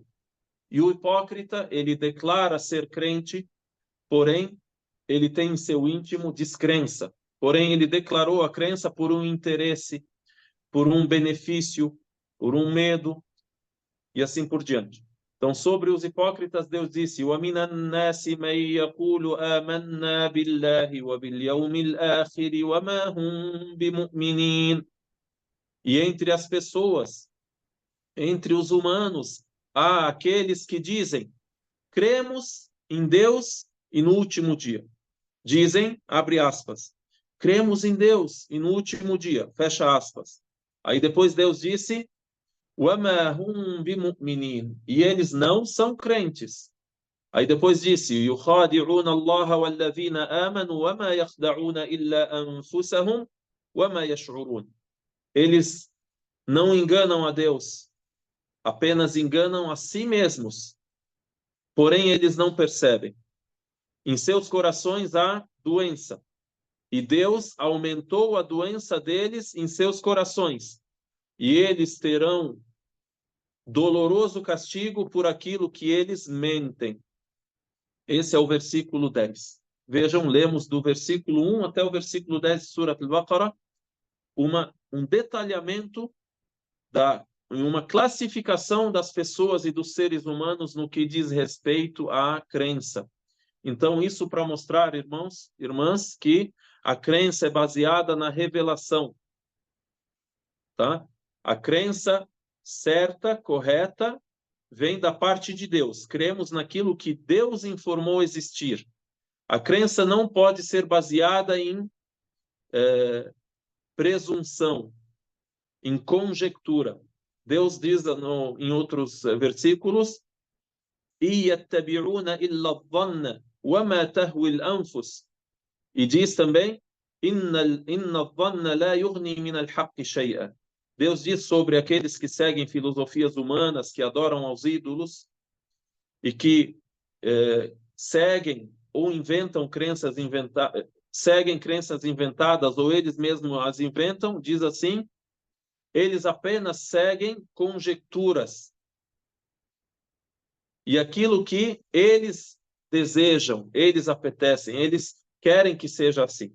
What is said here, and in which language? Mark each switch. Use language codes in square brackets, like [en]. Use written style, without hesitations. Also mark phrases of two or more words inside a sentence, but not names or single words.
[pt] E o hipócrita, ele declara ser crente, porém ele tem em seu íntimo descrença. Porém, ele declarou a crença por um interesse, por um benefício, por um medo, e assim por diante. Então, sobre os hipócritas, Deus disse: [ar] وَمِنَ النَّاسِ مَن يَقُولُ آمَنَّا بِاللَّهِ وَبِالْيَوْمِ الْآخِرِ وَمَا هُم بِمُؤْمِنِينَ. [pt] E entre as pessoas, entre os humanos, há aqueles que dizem: cremos em Deus e no último dia. Dizem, abre aspas, cremos em Deus e no último dia, fecha aspas. Aí depois Deus disse: [ar] وَمَا هُم بِمُؤْمِنِينَ. [pt] E eles não são crentes. Aí depois disse: [ar] يُخَادِعُونَ اللَّهَ وَالَّذِينَ آمَنُوا وَمَا يَخْدَعُونَ إِلَّا أَنفُسَهُمْ وَمَا يَشْعُرُونَ. [pt] Eles não enganam a Deus, apenas enganam a si mesmos. Porém, eles não percebem. Em seus corações há doença. E Deus aumentou a doença deles em seus corações. E eles terão doloroso castigo por aquilo que eles mentem. Esse é o versículo 10. Vejam, lemos do versículo 1 até o versículo 10 de Surat al-Baqarah um detalhamento uma classificação das pessoas e dos seres humanos no que diz respeito à crença. Então, isso para mostrar, irmãos, irmãs, que a crença é baseada na revelação, tá? A crença certa, correta, vem da parte de Deus. Cremos naquilo que Deus informou existir. A crença não pode ser baseada em presunção, em conjectura. Deus diz em outros versículos: [ar] يَتَّبِعُونَ إِلَّا الظَّنَّ وَمَا تَهْوِي الْأَنفُسِ. [pt] E diz também: [ar] إِنَّ الظَّنَّ لَا يُغْنِي مِنَ الْحَقِّ شَيْئًا. [pt] Deus diz sobre aqueles que seguem filosofias humanas, que adoram aos ídolos e que seguem ou inventam crenças seguem crenças inventadas ou eles mesmos as inventam, diz assim: eles apenas seguem conjecturas e aquilo que eles desejam, eles apetecem, eles querem que seja assim.